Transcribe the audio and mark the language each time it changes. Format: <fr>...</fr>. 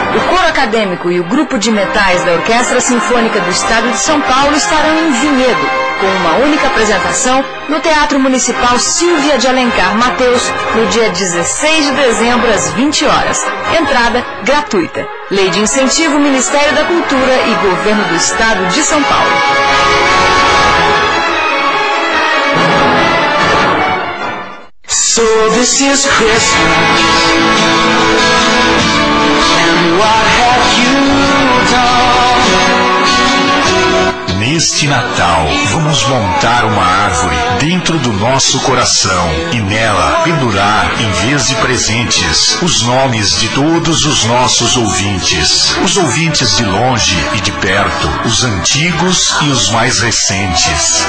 <pt>O Coro Acadêmico e o Grupo de Metais da Orquestra Sinfônica do Estado de São Paulo estarão em Vinhedo, com uma única apresentação no Teatro Municipal Silvia de Alencar Mateus, no dia 16 de dezembro, às 20 horas. Entrada gratuita. Lei de Incentivo, Ministério da Cultura e Governo do Estado de São Paulo.</pt> <en>So this is Christmas, and what have you done?</en> <pt>Neste Natal, vamos montar uma árvore dentro do nosso coração e nela pendurar, em vez de presentes, os nomes de todos os nossos ouvintes. Os ouvintes de longe e de perto, os antigos e os mais recentes.</pt>